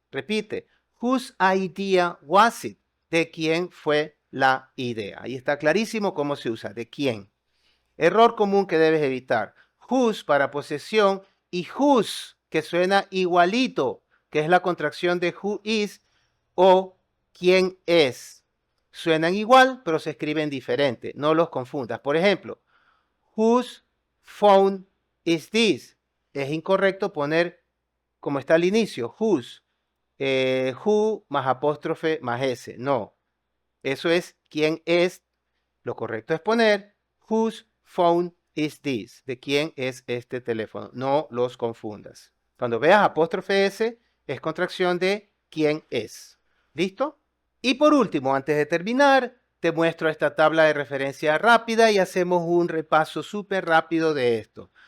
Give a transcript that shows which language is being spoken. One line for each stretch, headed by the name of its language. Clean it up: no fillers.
Spanish: Repite,
English: whose idea was it?
Spanish: ¿De quién fue la idea? Ahí está clarísimo cómo se usa, ¿de quién? Error común que debes evitar. Whose para posesión y whose que suena igualito, que es la contracción de
English: who is
Spanish: o quién es. Suenan igual, pero se escriben diferente. No los confundas. Por ejemplo,
English: whose phone is this?
Spanish: Es incorrecto poner como está al inicio, whose, who más apóstrofe más s. No, eso es quién es. Lo correcto es poner
English: whose phone is this?
Spanish: ¿De quién es este teléfono? No los confundas. Cuando veas apóstrofe S, es contracción de quién es. ¿Listo? Y por último, antes de terminar, te muestro esta tabla de referencia rápida y hacemos un repaso súper rápido de esto.